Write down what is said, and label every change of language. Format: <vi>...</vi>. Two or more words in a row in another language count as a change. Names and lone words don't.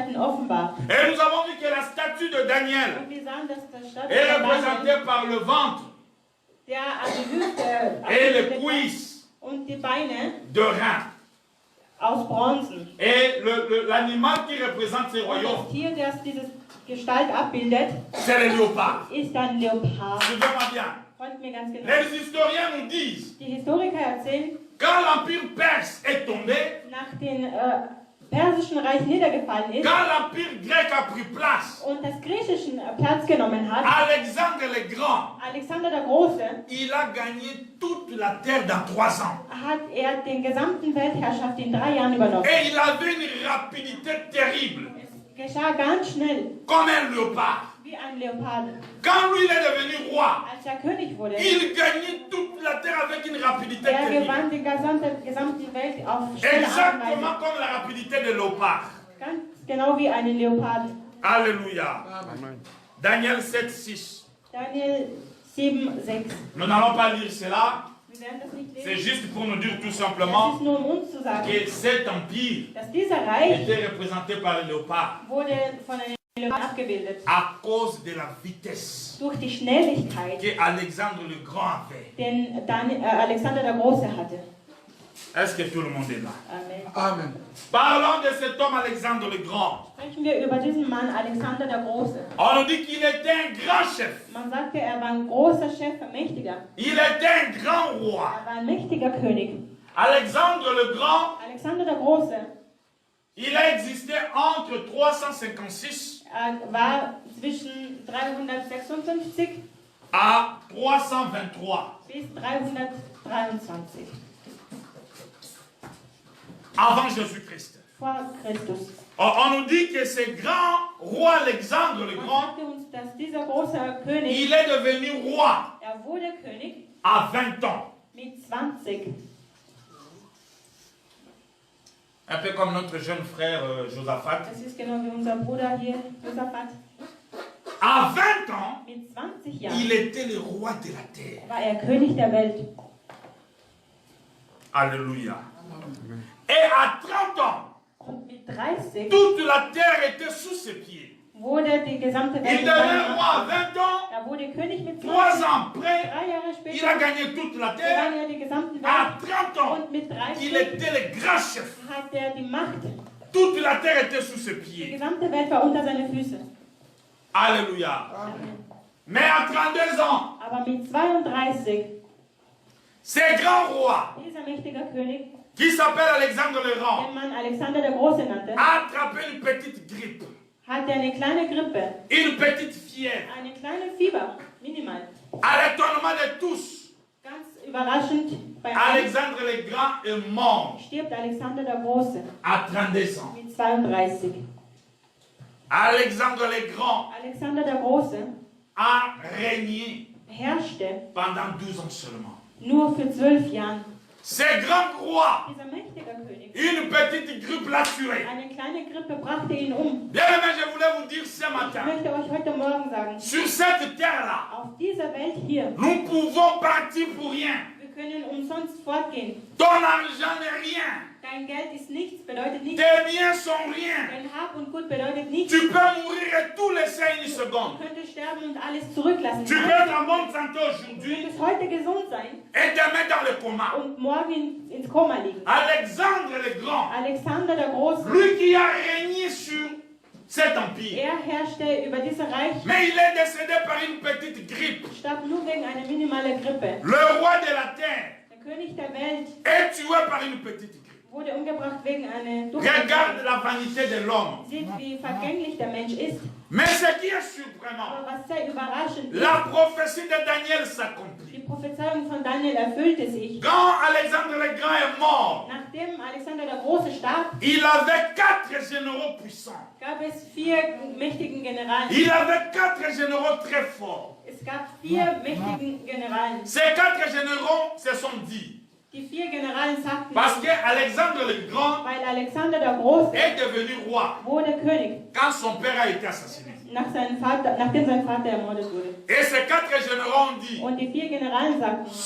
<fr>Et nous avons vu que la statue de de Daniel</fr> <de>Und wir sahen, dass der Stadt</de> <fr>est représentée par le ventre</fr> <de>der an die Hüfte</de> <fr>et les</fr> <de>abgebildet war</de> <fr>cuisses</fr> <de>und die Beine</de> <fr>de rein.</fr> <de>aus Bronzen.</de> <fr>Et l'animal qui représente ces</fr> <de>Und</de> <fr>royaumes,</fr> <de>das Tier, das diese Gestalt abbildet,</de> <fr>c'est le léopard.</fr> <de>ist ein Leopard.</de> <fr>Suivez-moi bien.</fr> <de>Folgt mir ganz genau.</de> <fr>Les historiens nous disent,</fr> <de>Die Historiker erzählen,</de> <fr>quand l'empire perse est tombé,</fr> <de>nach dem persischen Reich niedergefallen ist</de> <fr>quand l'empire grec a pris place,</fr> <de>und das griechische Platz genommen hat,</de> <fr>Alexandre le Grand,</fr> <de>Alexander der Große,</de> <fr>il a gagné toute la terre dans 3 ans.</fr> <de>hat er den gesamten Weltherrschaft in 3 Jahren übernommen.</de> <fr>Et il avait une rapidité terrible,</fr> <de>Es geschah ganz schnell,</de> <fr>comme un léopard.</fr> <de>wie ein Leopard.</de> <fr>Quand lui il est devenu roi,</fr> <de>Als er König wurde,</de> <fr>il gagnait toute la terre avec une rapidité</fr> <de>er</de> <fr>terrible.</fr> <de>gewann die gesamte Welt auf schnelle Art und</de> <fr>Exactement</fr> <de>Weise.</de> <fr>comme la rapidité de léopard.</fr> <de>Ganz genau wie einen Leopard.</de> <fr>Alléluia.</fr> <de>Amen.</de> <fr>Daniel 7, 6.</fr> <de>Daniel 7, 6.</de> <fr>Nous n'allons pas lire cela.</fr> <de>Wir werden das nicht</de> <fr>C'est</fr> <de>lesen.</de> <fr>juste pour nous dire tout</fr> <de>Es</de> <fr>simplement</fr> <de>ist nur um uns zu sagen,</de> <fr>que cet empire</fr> <de>dass dieser Reich</de> <fr>était représenté par le léopard</fr> <de>wurde von einem Leopard abgebildet.</de> <fr>à cause de la vitesse</fr> <de>Durch die Schnelligkeit,</de> <fr>que Alexandre le Grand avait.</fr> <de>den Alexander der Große hatte.</de> <fr>Est-ce que tout le monde est là?</fr> <de>Amen.</de> <fr>Amen. Parlons de cet homme Alexandre le Grand.</fr> <de>Sprechen wir über diesen Mann Alexander der Große.</de> <fr>On nous dit qu'il était un grand chef.</fr> <de>Man sagte, er war ein großer Chef, ein mächtiger.</de> <fr>Il était un grand roi.</fr> <de>Er war ein mächtiger König.</de> <fr>Alexandre le Grand,</fr> <de>Alexander der Große</de> <fr>il a existé entre 356</fr> <de>war zwischen 356</de> <fr>à 323</fr> <de>bis 323</de> <fr>avant Jésus-Christ.</fr> <de>vor Christus.</de> <fr>On nous dit que ce grand roi Alexandre le</fr> <de>Man</de> <fr>Grand,</fr> <de>sagte uns, dass dieser große König,</de> <fr>il est devenu roi</fr> <de>er wurde König</de> <fr>à 20 ans.</fr> <de>mit 20.</de> <fr>Un peu comme notre jeune frère Josaphat.</fr> <de>Das ist genau wie unser Bruder hier, Josaphat.</de> <fr>À 20 ans,</fr> <de>Mit 20 Jahren</de> <fr>il était le roi de la terre.</fr> <de>war er König der Welt.</de> <fr>Alléluia. Et à 30 ans,</fr> <de>Und mit 30</de> <fr>toute la terre était sous ses pieds.</fr> <de>wurde die gesamte</de> <fr>Il</fr> <de>Welt</de> <fr>devint roi à 20 ans.</fr> <de>Er wurde König mit</de> <fr>3</fr> <de>20.</de> <fr>ans après,</fr> <de>3 Jahre</de> <fr>il a</fr> <de>später</de> <fr>gagné toute la</fr> <de>gewann</de> <fr>terre.</fr> <de>er die gesamte</de> <fr>À</fr> <de>Welt.</de> <fr>30 ans,</fr> <de>Und mit 30</de> <fr>il était le grand chef.</fr> <de>hat er die Macht.</de> <fr>Toute la terre était sous ses</fr> <de>Die</de> <fr>pieds.</fr> <de>gesamte Welt war unter seine Füße.</de> <fr>Alléluia. Mais à 32 ans,</fr> <de>Aber mit 32,</de> <fr>ce grand roi,</fr> <de>dieser mächtige König,</de> <fr>qui s'appelle Alexandre le Grand,</fr> <de>den man Alexander der Große nannte,</de> <fr>a attrapé une petite grippe,</fr> <de>hatte eine kleine Grippe,</de> <fr>une petite fièvre.</fr> <de>eine kleine Fieber, minimal.</de> <fr>À l'étonnement de tous,</fr> <de>Ganz überraschend, bei allen</de> <fr>Alexandre le Grand est mort</fr> <de>stirbt Alexander der Große</de> <fr>à 32 ans.</fr> <de>mit 32.</de> <fr>Alexandre le Grand</fr> <de>Alexander der Große</de> <fr>a régné</fr> <de>herrschte</de> <fr>pendant 12 ans seulement.</fr> <de>nur für 12 Jahre.</de> <fr>Ce grand roi,</fr> <de>Dieser mächtige König,</de> <fr>une petite grippe l'a tué.</fr> <de>eine kleine Grippe brachte ihn um.</de> <fr>Bien aimé, je voulais vous dire ce</fr> <de>Ich</de> <fr>matin,</fr> <de>möchte euch heute Morgen sagen,</de> <fr>sur cette terre-là,</fr> <de>auf dieser Welt hier,</de> <fr>nous pouvons partir pour rien.</fr> <de>wir können umsonst fortgehen.</de> <fr>Ton argent n'est rien.</fr> <de>Dein Geld ist nichts, bedeutet nichts.</de> <fr>Tes biens sont rien.</fr> <de>Dein Hab und Gut bedeutet nichts.</de> <fr>Tu peux mourir et tout laisser une</fr> <de>Du</de> <fr>seconde.</fr> <de>könntest sterben und alles zurücklassen.</de> <fr>Tu</fr> <de>Du</de> <fr>peux être en bonne santé aujourd'hui</fr> <de>könntest heute gesund sein</de> <fr>et demain dans le coma.</fr> <de>und morgen ins Koma liegen.</de> <fr>Alexandre le Grand,</fr> <de>Alexander der Große,</de> <fr>lui qui a régné sur cet empire,</fr> <de>er herrschte über dieses Reich,</de> <fr>mais il est décédé par une petite grippe.</fr> <de>starb nur wegen einer minimalen Grippe.</de> <fr>Le roi de la terre</fr> <de>Der König der Welt</de> <fr>est tué par une petite grippe.</fr> <de>wurde umgebracht wegen einer</de> <fr>Regarde</fr> <de>Durchfall.</de> <fr>la vanité de l'homme.</fr> <de>Seht, wie vergänglich der Mensch ist.</de> <fr>Mais ce qui est surprenant,</fr> <de>Aber was sehr überraschend ist,</de> <fr>la prophétie de Daniel</fr> <de>die</de> <fr>s'accomplit.</fr> <de>Prophezeiung von Daniel erfüllte sich.</de> <fr>Quand Alexandre le Grand est mort,</fr> <de>Nachdem Alexander der Große starb,</de> <fr>il avait 4 généraux puissants.</fr> <de>gab es 4 mächtigen Generalen.</de> <fr>Il avait 4 généraux très forts.</fr> <de>Es gab 4 mächtigen Generalen.</de> <fr>Ces 4 généraux se sont dit,</fr> <de>Die 4 Generalen sagten,</de> <fr>parce que Alexandre le Grand</fr> <de>weil Alexander der Große</de> <fr>est devenu roi</fr> <de>wurde König,</de> <fr>quand son père a été assassiné.</fr> <de>nachdem sein Vater ermordet wurde.</de> <fr>Et ces 4 généraux ont dit,</fr> <de>Und die 4 Generalen sagten,</de>